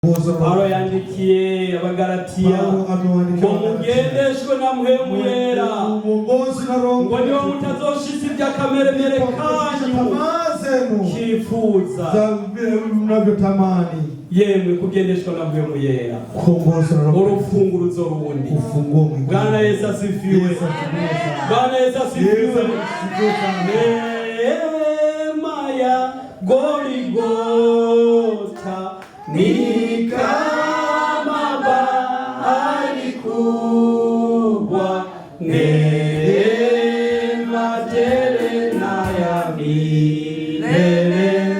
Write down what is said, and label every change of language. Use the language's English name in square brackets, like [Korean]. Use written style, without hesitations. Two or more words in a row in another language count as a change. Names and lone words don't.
[Rundi] Paulo yandikiye Abagalatiya ngo mugendeshwe na mpwemu yera ngo niho mutazoshitsa iby'akameremere kanyu kifuza [Swahili] mnavyotamani. [Rundi] Yemwe kugendeshwa na mpwemu yera urufunguruzo rundi. [Swahili] Bwana Yesu asifiwe. Bwana Yesu asifiwe. Neema ya Goligota ni kama bahari kubwa, neema tele na ya milele,